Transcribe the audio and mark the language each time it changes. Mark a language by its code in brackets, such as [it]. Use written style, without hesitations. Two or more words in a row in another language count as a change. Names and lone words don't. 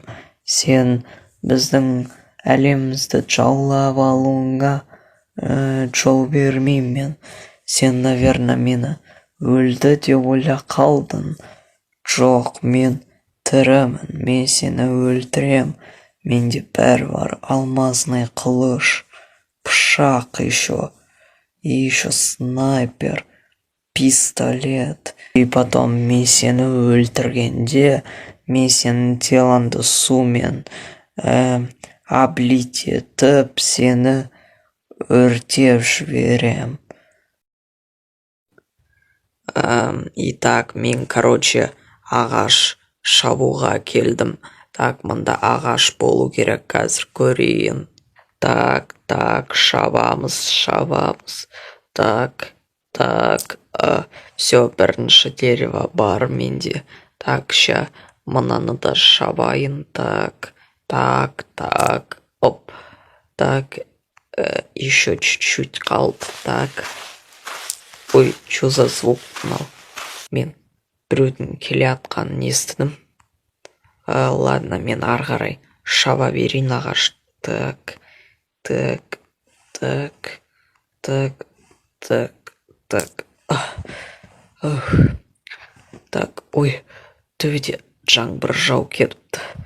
[kk] Сен біздің әлемізді жаулап алуыңа жол бермеймін мен. Сен, наверное, мені өлді деп ойла қалдың. Жоқ, мен тірімін. Мен сені өлтірем. Менде бәрі бар. Алмазный қылыш, пышақ еще. [ru] И еще снайпер, пистолет. И потом [kk] мен сені өлтіргенде, мен сенің телаңды сумен облить етіп, сені өртеп жіберем. Итак, мен, короче, ағаш шабуға келдім. Так, мында ағаш болу керек, қазір көрейін. Так, шабамыз. [ru] Так, все, [kk] бірінші дерево бар менде. [ru] Так, ща [kk] мынаны да шабайын. [ru] Так, оп. Так, еще чуть-чуть қалды. Так, ой, что за звук мынау? [kk] Мен біреудің келе атқанын естідім. Ладно, мен ары қарай шаба берейін ағаш. Так. Так, ой, төбеде жаңбыр жауып кетіпті.